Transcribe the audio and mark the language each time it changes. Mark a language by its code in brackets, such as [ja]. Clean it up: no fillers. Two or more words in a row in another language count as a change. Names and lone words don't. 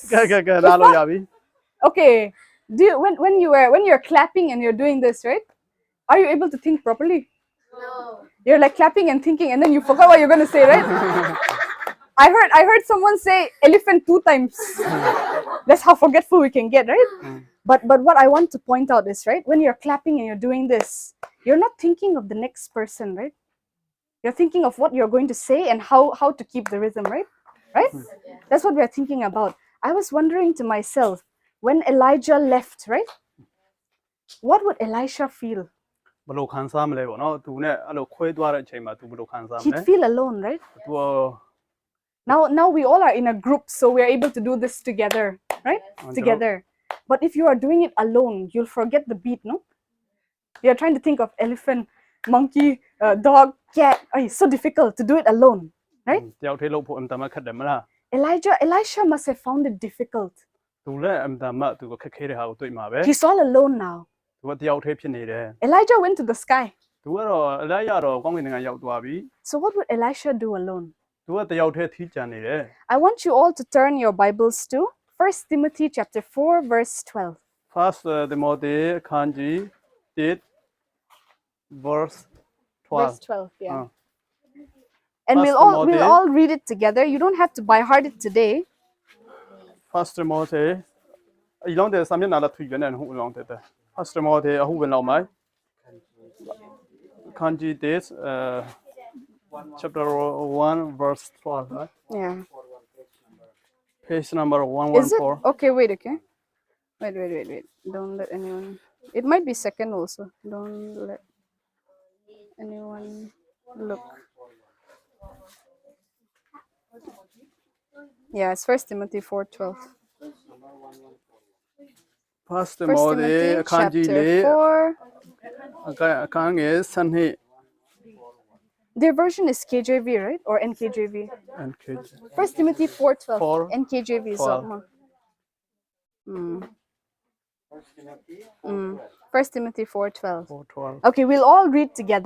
[my] ကဲကဲကဲနားလို့ရပြီ [en] Okay. Do you when you're clapping and you're doing this, right? Are you able to think properly? No. You're like clapping and thinking, and then you forgot what you're gonna say, right? I heard someone say elephant 2 times. That's how forgetful we can get, right? But what I want to point out is, right, when you're clapping and you're doing this, you're not thinking of the next person, right? You're thinking of what you're going to say and how to keep the rhythm, right? Right? That's what we're thinking about. I was wondering to myself, when Elijah left, right? What would Elisha feel? [my] ဘယ်လိုခံစားမလဲပေါ့နော်သူနဲ့အဲ့လိုခွဲသွားတဲ့အချိန်မှာသူဘယ်လိုခံစားမ [en] He'd [my] လဲ [en] feel alone, right? [my] သူ [en] Now we all are in a group, so we're able to do this together, right? Together. But if you are doing it alone, you'll forget the beat, no? You're trying to think of elephant, monkey, dog, cat. Oh, it's so difficult to do it alone, right? [my] တယောက်တည်းလုပ်ဖို့အမှန်တမ်းခက်တယ်မလား [en] Elisha must have found it difficult. [my] သူလည်းအမှန်တမ်းသူကခက်ခဲတဲ့ဟာကိုတွေ့မှာပဲ [en] He's all alone now. [my] သူကတယောက်တည်းဖြစ်နေတယ် [en] Elijah went to the sky. [my] သူကတော့အလိုက်ရတော့ကောင်းကင်နိုင်ငံရောက်သွားပြီ [en] So what would Elisha do alone? [my] သူကတယောက်တည်းထီးကြံနေတယ် [en] I want you all to turn your Bibles to 1 Timothy chapter 4, verse 12. [my] First Timothy အခန်းကြီး1 verse 12 [en] Verse 12, yeah. Ah. And First we'll Timothy. all read it together. You don't have to by heart it today. [my] First Timothy အလောင်းတဲ့စာမျက်နှာလာထွေပြန်တဲ့ဟိုအလောင်းတဲ့ First Timothy အဟုဝင်လောက်မှာအခန်းကြီး1 [en] chapter 1 verse 12 right? Yeah. Page number Is it? 114 Okay, wait, okay. Wait. Don't let anyone. It might be second also. Don't let anyone look. Yeah, it's 1 Timothy 4:12. First 1 Timothy Timothy [my] အခန်းကြီး [en] chapter 4. [my] အခန်းငယ်7 [en] Their version is KJV, right? Or NKJV? and kid 1 Timothy 4:12. 4, NKJV is 12. up. 1 Timothy 4:12. 412 Okay, we'll all read together.